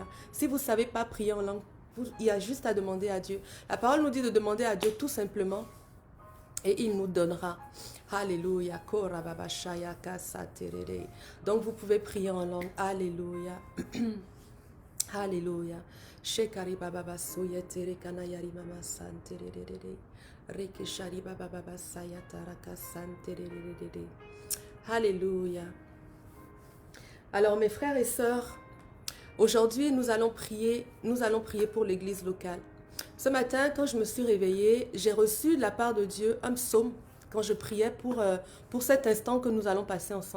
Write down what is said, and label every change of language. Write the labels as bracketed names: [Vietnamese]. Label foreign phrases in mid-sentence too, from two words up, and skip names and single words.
[French] Si vous ne savez pas prier en langue, il y a juste à demander à Dieu. La parole nous dit de demander à Dieu tout simplement et il nous donnera. Alléluia. Donc vous pouvez prier en langue. Alléluia. Alléluia. Shekari baba basoya tere kanayari mama santerere. Rekeshari baba baba saya taraka santerere. Alléluia. Alors mes frères et sœurs, aujourd'hui nous allons prier pour l'église locale. Ce matin, quand je me suis réveillée, j'ai reçu de la part de Dieu un psaume quand je priais pour cet instant que nous allons passer ensemble.